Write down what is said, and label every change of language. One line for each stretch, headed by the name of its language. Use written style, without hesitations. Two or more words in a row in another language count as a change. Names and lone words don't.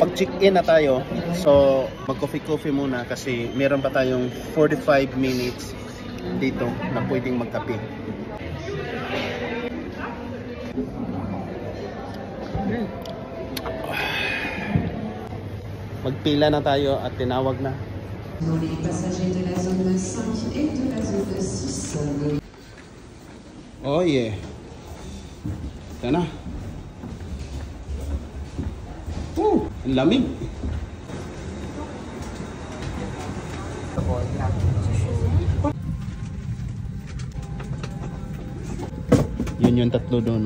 Filipino: Pag-check-in na tayo, so mag-coffee-coffee muna kasi meron pa tayong 45 minutes dito na pwedeng magkape. Magpila na tayo at tinawag na.
French: Les passagers de la zone 5 et de la zone 6.
English: Oh yeah.
Filipino: Ito na. Ang lamig. Yun yung tatlo doon.